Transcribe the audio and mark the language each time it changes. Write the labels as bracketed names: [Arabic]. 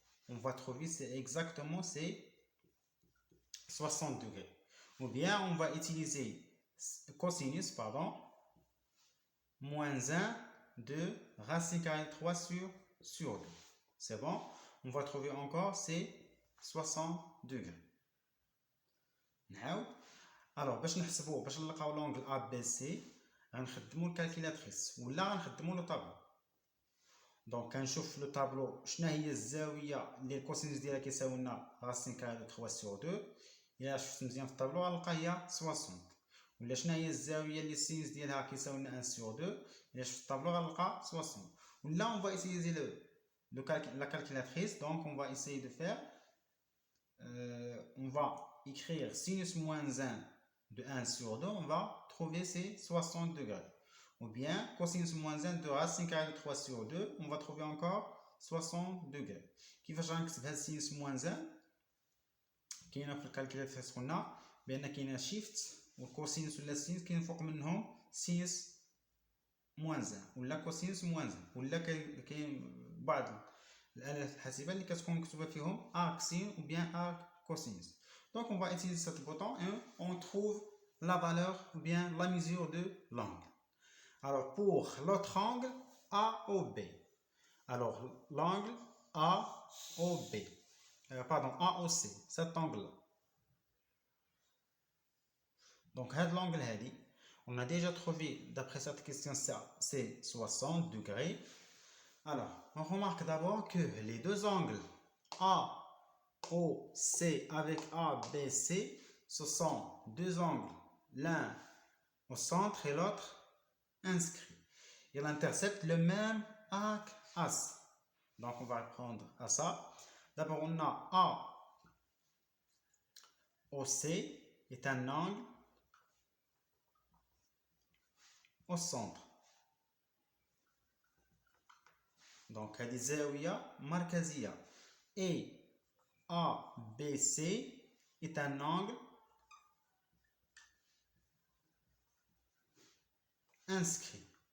[French] On va trouver c'est exactement c'est 60 degrés. Ou bien on va utiliser cosinus, pardon, moins 1 de racine carrée 3 sur 2. C'est bon? On va trouver encore c'est 60 degrés. [Arabic] Now, alors باش نحسبوه باش نلقاو لونغل ا بي سي غنخدمو الكالكيلاتريس ولا غنخدمو لو طابلو. دونك كنشوف لو طابلو شنا هي الزاويه اللي الكوسينوس ديالها كيساوي لنا راسين كاري 3 سور 2. الا شفت مزيان في الطابلو غنلقى هي 60. ولا شنا هي الزاويه اللي السينوس ديالها كيساوي لنا 1 سور 2. الا شفت الطابلو غنلقى 60. [French] ولا اون فا ايسيي la calculatrice. Donc on va essayer de faire on va écrire sinus moins 1 de 1 sur 2, on va trouver ces 60 degrés. Ou bien cosinus moins 1 de racine carrée de 3 sur 2, on va trouver encore 60 degrés. [Arabic] كيفاش غنكتب هاد [French] sinus moins 1 [Arabic] كاينه في الكالكولاتريس قلنا بان كاينه شيفت والكوسينوس ولا السينوس كاين فوق منهم سينوس موان 1 ولا كوسينوس موان 1 ولا كاين بعض الالات الحاسبه اللي كتكون مكتوبه فيهم ارك سين [French] ou bien arc cosinus. Donc on va utiliser ce bouton et on trouve la valeur ou bien la mesure de l'angle. Alors pour l'autre angle AOB. Alors l'angle AOB. Pardon, AOC, cet angle-là. Donc l'angle هادي on a déjà trouvé d'après cette question ça c'est 60 degrés. Alors on remarque d'abord que les deux angles AOC avec ABC, ce sont deux angles, l'un au centre et l'autre inscrit. Ils interceptent le même axe. Donc on va prendre à ça. D'abord on a AOC est un angle au centre. [Arabic] Donc هذه زاوية مركزية. [French] Et ABC est un angle inscrit.